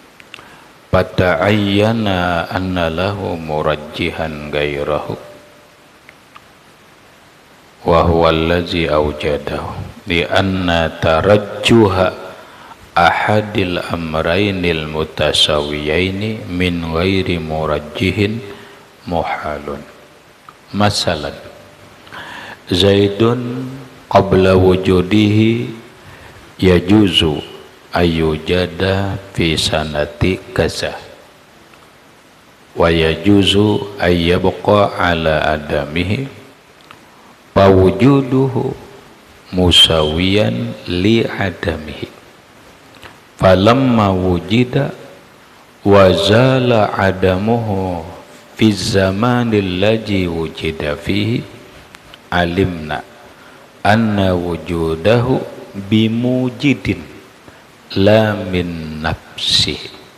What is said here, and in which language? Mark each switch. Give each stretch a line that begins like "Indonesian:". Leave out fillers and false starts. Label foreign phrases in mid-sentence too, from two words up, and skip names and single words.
Arabic: فتعين أن له مرجحا غيره وهو الذي أوجده لأن ترجح أحد الأمرين المتساويين من غير مرجح محال. مثلا زيد قبل وجوده يجوز أن يوجد في سنة كذا ويجوز أن يبقى على عدمه فوجوده مساو لعدمه فلما وجد وزال عدمه في الزمن الذي وجد فيه علمنا أن وجوده بموجد لا من نفسه.